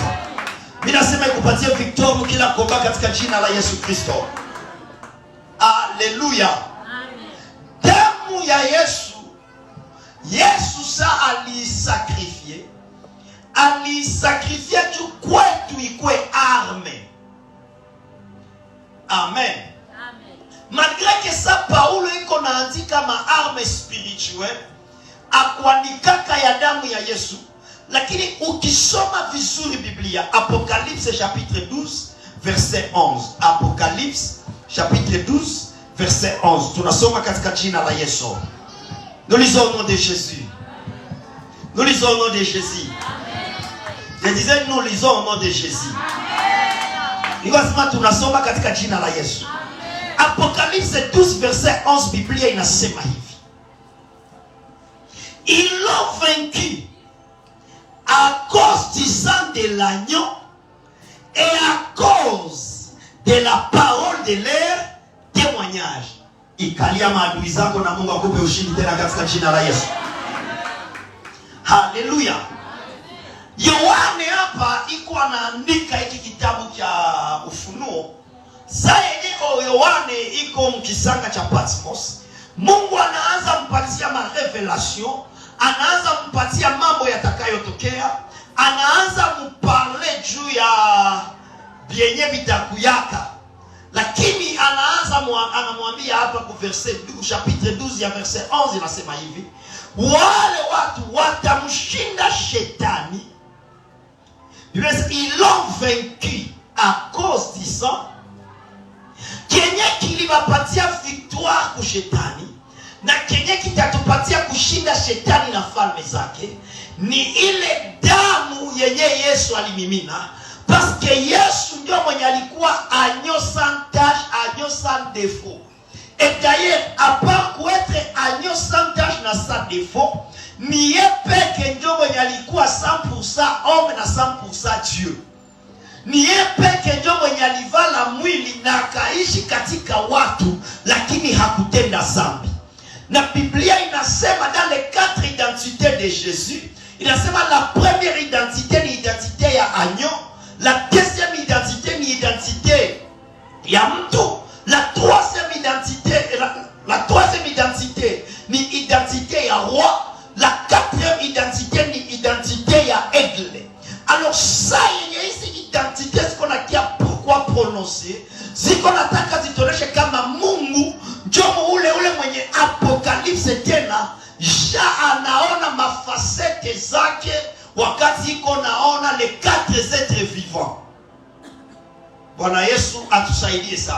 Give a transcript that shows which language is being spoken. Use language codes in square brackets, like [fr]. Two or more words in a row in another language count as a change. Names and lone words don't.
[sw] Mimi nasema ikupatie victoire mkila komba katika jina la Yesu Kristo. Haleluya. Amen. Damu ya Yesu, Yesu sa alisakrifie. Alisakrifie tu kwetu ikwe arme. Amen. [fr] Malgré que ça [sw] Paulo iko naandika maarme spirituelle akuandikaka ya damu ya Yesu, lakini ukisoma vizuri Biblia, [fr] Apocalypse chapitre 12 verset 11, Apocalypse chapitre 12 verset 11, [sw] tunasoma katika jina la Yesu. [fr] Nous lisons au nom de Jésus. Nous lisons au nom de Jésus. Je disais nous lisons au nom de Jésus. [sw] Nikasema tunasoma katika jina la Yesu. Apocalypse 12 verset 11, Biblia inasema hivi: [fr] ils l'ont vaincu à cause du sang de l'agneau et à cause de la parole de leur témoignage. [sw] Ikalia maadui zako na Mungu akupe ushindi tena katika jina la Yesu. Haleluya. Yohane hapa iko anaandika hiki kitabu cha Ufunuo. Sasa Yohane iko mkisanga cha Patmos. Mungu anaanza mpatia marevelation, anaanza mpatia mambo yatakayotokea, anaanza mparle juu ya vyenye vitakuyaka. Lakini anamwambia hapa ku verset 12, chapitre 12 ya verset 11 inasema hivi: wale watu watamshinda shetani. [fr] Ils l'ont vaincu à cause du sang. [sw] Kenye kiliwapatia victoire ku shetani na kenye kitatupatia kushinda shetani na falme zake ni ile damu yenye Yesu alimimina. [fr] Parce que [sw] Yesu ndio mwenye alikuwa [fr] agneau sans tache, agneau sans défaut. Et d'ailleurs, à part être agneau sans tache na sans défaut, [sw] ni peke ndio mwenye alikuwa 100% homme na 100% Dieu. Ni peke ndio mwenye alivala mwili na akaishi katika watu, lakini hakutenda dhambi. Na Biblia inasema [fr] dans les 4 identités de Jésus, [sw] inasema [fr] la première identité [sw] ni identité ya agneau, [fr] la deuxième identité [sw] ni identité ya mtu, [fr] la troisième identité ni identité ya roi, la quatrième identité ni identité ya aigle. Alors ça [sw] yenye hizi identité ziko na kia [fr] pourquoi prononcer, [sw] ziko nataka zitoneshe kama Mungu njomo ule mwenye Apocalypse tena anaona mafasete zake wakati iko naona [fr] les 4 êtres vivants. [sw] Bwana Yesu atusaidie sana.